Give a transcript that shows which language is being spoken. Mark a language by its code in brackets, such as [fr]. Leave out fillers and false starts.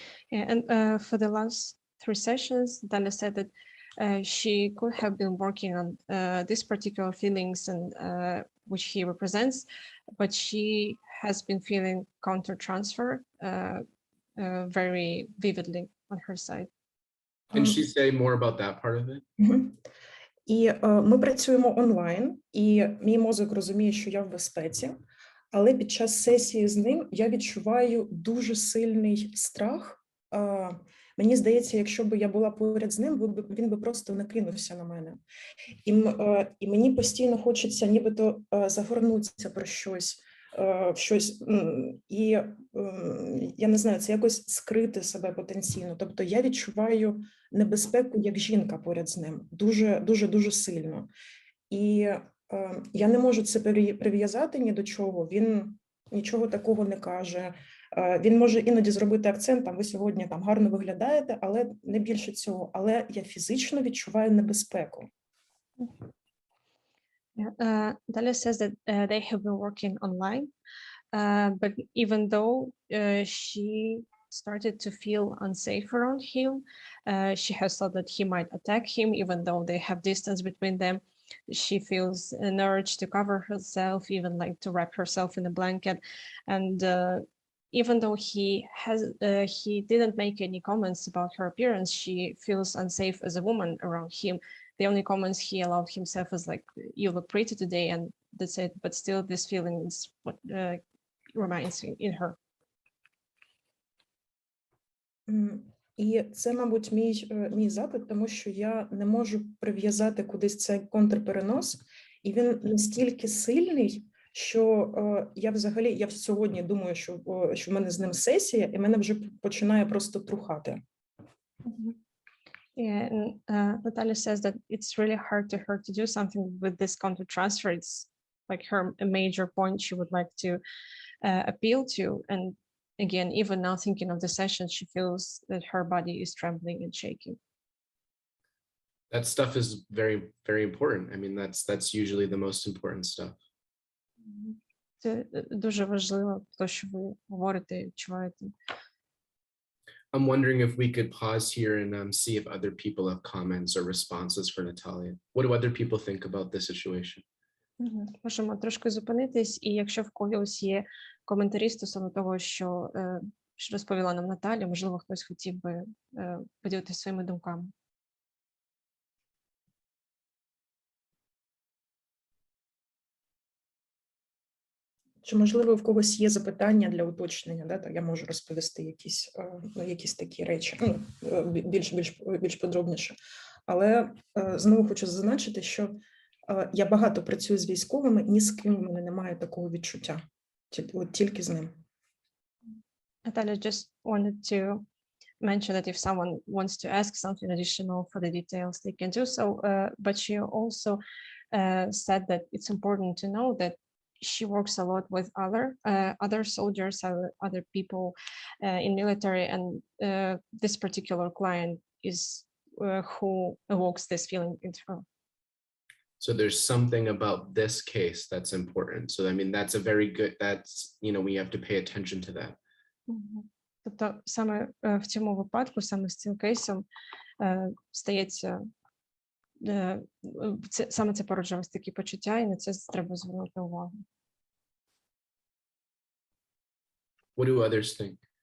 [en] Yeah, and for the last 3 sessions, Dalia said that she could have been working on these particular feelings and which he represents, but she has been feeling counter-transfer very vividly on her side. Can she say more about that part of it? [uk] І ми працюємо онлайн, і мій мозок розуміє, що я в безпеці, але під час сесії з ним я відчуваю дуже сильний страх. Мені здається, якщо б я була поряд з ним, він би просто накинувся на мене. І мені постійно хочеться нібито загорнутися про щось, і я не знаю, це якось скрити себе потенційно. Тобто я відчуваю небезпеку як жінка поряд з ним, дуже сильно. І я не можу це прив'язати ні до чого, він нічого такого не каже. Він може іноді зробити акцент, ви сьогодні гарно виглядаєте, але не більше цього. Але я фізично відчуваю небезпеку. [en] Yeah, Dalia says that they have been working online, but even though she started to feel unsafe around him, she has thought that he might attack him, even though they have distance between them. She feels an urge to cover herself, even like to wrap herself in a blanket. And even though he didn't make any comments about her appearance, she feels unsafe as a woman around him. The only comments he allowed himself is like, "You look pretty today," and that's it. But still, this feeling is what remains in her. [uk] І це, мабуть, мій запит, тому що я не можу прив'язати кудись цей контрперенос, і він настільки сильний, що я сьогодні думаю, що в мене з ним сесія, і мене вже починає просто трухати. [en] Yeah, and Natalia says that it's really hard to her to do something with this counter-transfer. It's like her a major point she would like to appeal to. And again, even now thinking of the session, she feels that her body is trembling and shaking. That stuff is very, very important. I mean, that's usually the most important stuff. [uk] Це дуже важливо, те, що ви говорите і відчуваєте. [en] I'm wondering if we could pause here and see if other people have comments or responses for Natalia. What do other people think about this situation? [uk] Можемо трошки зупинитись, і якщо в когось є коментарі стосовно того, що розповіла нам Наталя, можливо, хтось хотів би поділитися своїми думками. Чи, можливо, в когось є запитання для уточнення, да? Я можу розповісти якісь такі речі, більш подробніше. Але знову хочу зазначити, що я багато працюю з військовими, ні з ким у мене немає такого відчуття, тільки з ним. [en] Natalia just wanted to mention that if someone wants to ask something additional for the details, they can do so. But she also said that it's important to know that she works a lot with other soldiers, other people in military, and this particular client is who evokes this feeling in her. So there's something about this case that's important. So I mean, that's a very good, we have to pay attention to that. [uk] Тобто саме в цьому випадку, саме з цим кейсом стається, саме це породжує ось такі почуття, і на це треба звернути увагу. [en] What do others think?